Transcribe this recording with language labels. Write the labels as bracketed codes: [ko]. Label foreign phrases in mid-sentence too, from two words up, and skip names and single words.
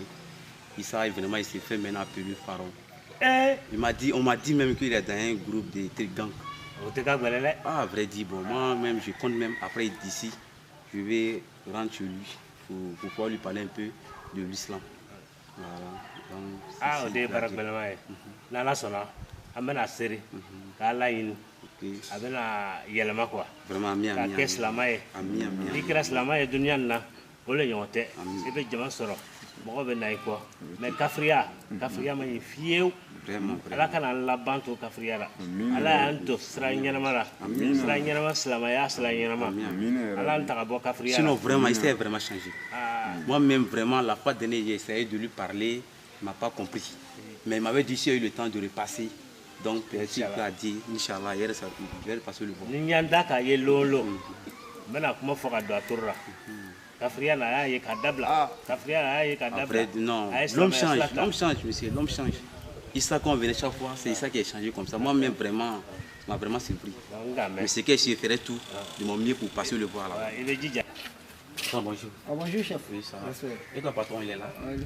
[fr] Issa, vraiment, il s'est fait maintenant appeler Pharaon. On m'a dit même qu'il est dans un groupe de gangs. Ah, vrai dit, bon, moi-même, je compte même après d'ici, je vais rentrer chez lui pour pouvoir lui parler un peu de l'islam. Voilà. Donc, [bm] Ah, o de ye barakɛbaliman ye n'ala sɔnna an bɛna seri k'ala ɲini a bɛna yɛlɛma kuwa k'a kɛ silama ye n'i kɛra silama ye duniya nin na o le ɲɔgɔn tɛ i bɛ jama sɔrɔ mɔgɔ bɛ na i kɔ mɛ kafiriya ma ɲi fiyewu ala kana an laban to kafiriya la ala y'an to sira ɲɛnama la sira ɲɛnama silamaya sira ɲɛnama ala y'an ta ka bɔ kafiriya la. [fr] Sinon vraiment il s'est vraiment changé. Moi-même vraiment la fois dernière j'ai essayé de lui parler, il m'a pas compris. Mais il m'avait dit s'il a eu le temps de repasser. Donc peut-être qu'il a dit Inch'Allah il va passer le bon. [bm] Ni ɲan da k'a ye lolo n bɛna kuma fɔ ka don a toro la kafiriya na a y'a ye k'a dabila kafiriya na a y'a ye k'a dabila. [fr] Après non, l'homme change monsieur, l'homme change. Issa quand on venait chaque fois, c'est ça qui a changé comme ça. Moi-même vraiment, ça m'a vraiment surpris. Mais c'est que je ferais tout de mon mieux pour passer le voir là. Il est DJ. Bonjour. Ah, bonjour, chef. Oui, ça va. Et ton patron, il est là?